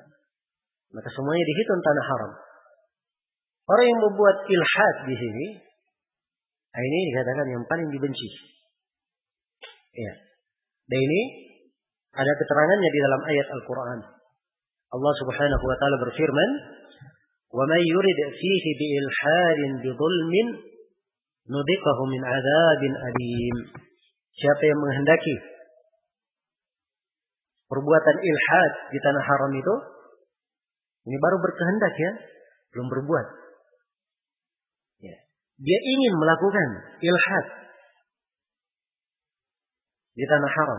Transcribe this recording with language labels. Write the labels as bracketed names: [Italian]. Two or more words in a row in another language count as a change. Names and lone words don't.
[Indonesian] Maka semuanya dihitung tanah haram. Orang yang membuat ilhad di sini, ini dikatakan yang paling dibenci. Ya. Dan ini ada keterangannya di dalam ayat Al-Quran. Allah [Arabic] سبحانه وتعالى [Indonesian] berfirman, [Arabic] "وَمَن يُرِدْ فِيهِ بِإِلْحَادٍ بِظُلْمٍ نُذِقْهُ مِنْ عَذَابٍ أَلِيمٍ." [Indonesian] Siapa yang menghendaki perbuatan ilhad di tanah haram itu, ini baru berkehendak ya, belum berbuat. Ya. Dia ingin melakukan ilhad di tanah haram.